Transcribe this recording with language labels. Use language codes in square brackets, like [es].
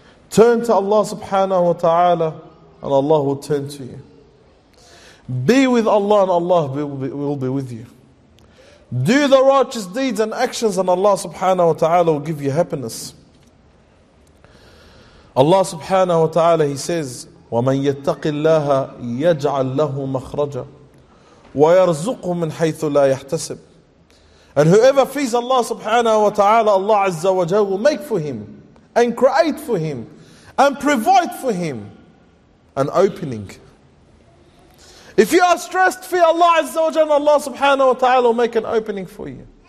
[en] Turn to Allah subhanahu wa ta'ala and Allah will turn to you. Be with Allah and Allah will be with you. Do the righteous deeds and actions and Allah subhanahu wa ta'ala will give you happiness. [ar] Allah subhanahu wa ta'ala, He says, وَمَنْ يَتَّقِ اللَّهَ يَجْعَلْ لَهُ مَخْرَجًا وَيَرْزُقُهُ مِنْ حَيْثُ لَا يَحْتَسِبْ. [en] And whoever fears Allah subhanahu wa ta'ala, Allah azza wa jalla will make for him and create for him and provide for him an opening. If you are stressed, fear Allah azza wa jalla, Allah subhanahu wa ta'ala will make an opening for you.